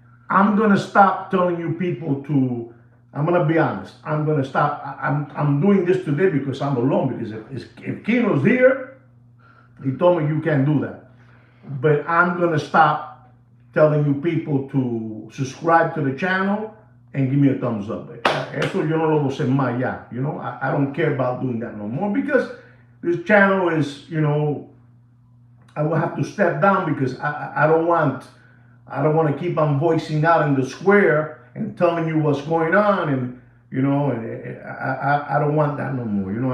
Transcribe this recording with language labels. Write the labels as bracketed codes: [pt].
[en] I'm gonna stop telling you people to. I'm gonna be honest. I'm gonna stop. I'm doing this today because I'm alone. Because if Kino's here, he told me you can't do that. But I'm gonna stop telling you people to subscribe to the channel and give me a thumbs up. [es] Eso yo no lo voy a hacer más ya. [en] I don't care about doing that no more because this channel is, I will have to step down because I don't want to keep on voicing out in the square and telling you what's going on, and I don't want that no more.